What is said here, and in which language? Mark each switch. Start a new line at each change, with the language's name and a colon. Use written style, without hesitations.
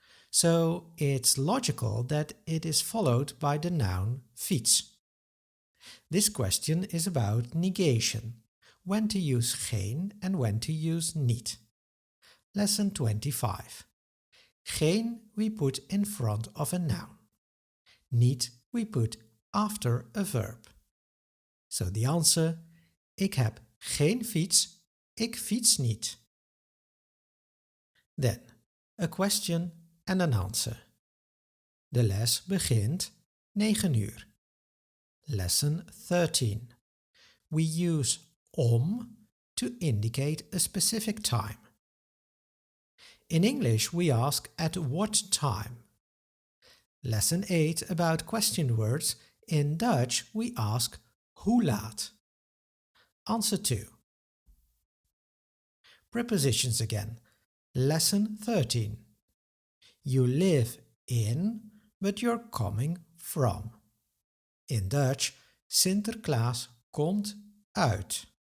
English: So it's logical that it is followed by the noun fiets. This question is about negation, when to use geen and when to use niet. Lesson 25. Geen we put in front of a noun. Niet we put after a verb. So the answer:
Dutch: ik heb geen fiets, ik fiets niet.
English: Then, a question and an answer.
Dutch: De les begint 9 uur.
English: Lesson 13. We use om to indicate a specific time. In English we ask at what time. Lesson 8 about question words. In Dutch we ask
Dutch: Hoe laat?
English: Answer 2. Prepositions again. Lesson 13. You live in, but you're coming from. In Dutch,
Dutch: Sinterklaas komt uit.